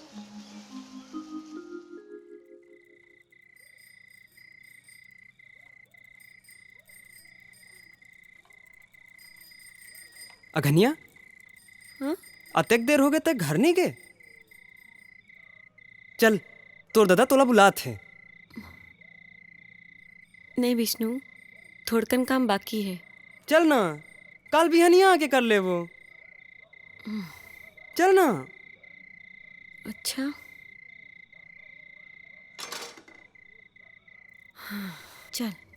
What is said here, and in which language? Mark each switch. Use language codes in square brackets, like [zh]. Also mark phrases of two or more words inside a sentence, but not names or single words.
[hne] अघनिया, हाँ? अतेक देर हो गए तक घर नहीं गए? चल तोर दादा तोला बुलात है। नहीं विष्णु, थोड़कन काम बाकी है। चल ना, कल बिहानिया आके कर ले वो। चल ना। अच्छा हाँ, चल।